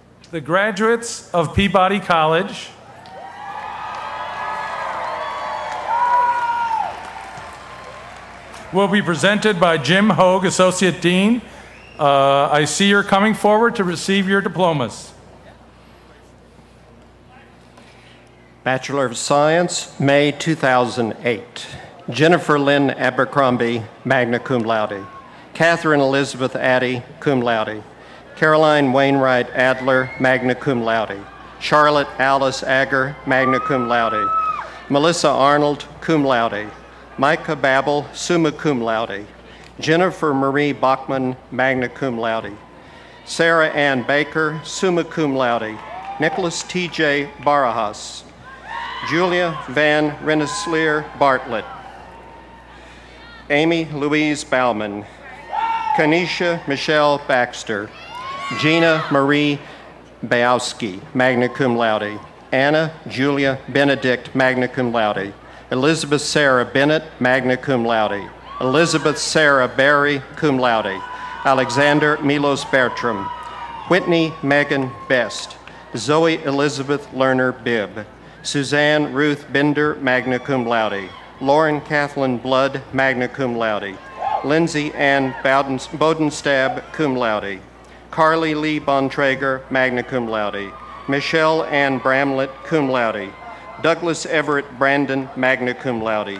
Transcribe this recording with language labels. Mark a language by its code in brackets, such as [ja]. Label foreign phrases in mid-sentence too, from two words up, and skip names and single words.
[en] The graduates of Peabody College will be presented by Jim Hogue, Associate Dean. I see you're coming forward to receive your diplomas. Bachelor of Science, May 2008. Jennifer Lynn Abercrombie, [la] magna cum laude. [en] Catherine Elizabeth Addy, [la] cum laude. [en] Caroline Wainwright Adler, [la] magna cum laude. [en] Charlotte Alice Agger, [la] magna cum laude. [en] Melissa Arnold, [la] cum laude. [en] Micah Babel, [la] summa cum laude. [en] Jennifer Marie Bachman, [la] magna cum laude. [en] Sarah Ann Baker, [la] summa cum laude. [en] Nicholas T.J. Barajas. Julia Van Rensselaer Bartlett. Amy Louise Bauman. Kanisha Michelle Baxter. Gina Marie Bayowski, [la] magna cum laude. [en] Anna Julia Benedict, [la] magna cum laude. [en] Elizabeth Sarah Bennett, [la] magna cum laude. [en] Elizabeth Sarah Berry, [la] cum laude. [en] Alexander Milos Bertram. Whitney Megan Best. Zoe Elizabeth Lerner Bibb. Suzanne Ruth Bender, [la] magna cum laude. [en] Lauren Kathleen Blood, [la] magna cum laude. [en] Lindsay Ann Bodenstab, [la] cum laude. [en] Carly Lee Bontrager, [la] magna cum laude. [en] Michelle Ann Bramlett, [la] cum laude. [en] Douglas Everett Brandon, [la] magna cum laude.